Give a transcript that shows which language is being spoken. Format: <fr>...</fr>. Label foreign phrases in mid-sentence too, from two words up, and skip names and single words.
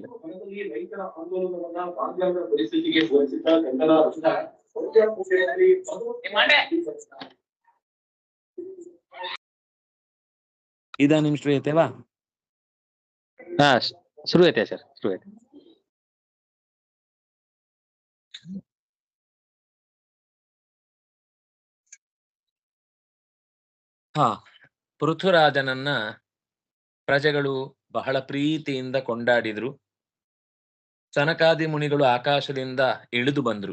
<kn>ರೈತರ ಆಂದೋಲನವನ್ನ ಬಾಂಗ್ಲಾದ ಪರಿಸ್ಥಿತಿಗೆ ಹೋಲಿಸಿದ ಕನ್ನಡ</kn> <sa>इदानीं श्रूयते वा? ಹಾ श्रूयते सर श्रूयते.</sa> <kn>ಪೃಥುರಾಜನನ್ನ ಪ್ರಜೆಗಳು ಬಹಳ ಪ್ರೀತಿಯಿಂದ ಕೊಂಡಾಡಿದ್ರು. ಸನಕಾದಿ ಮುನಿಗಳು ಆಕಾಶದಿಂದ ಇಳಿದು ಬಂದ್ರು.</kn>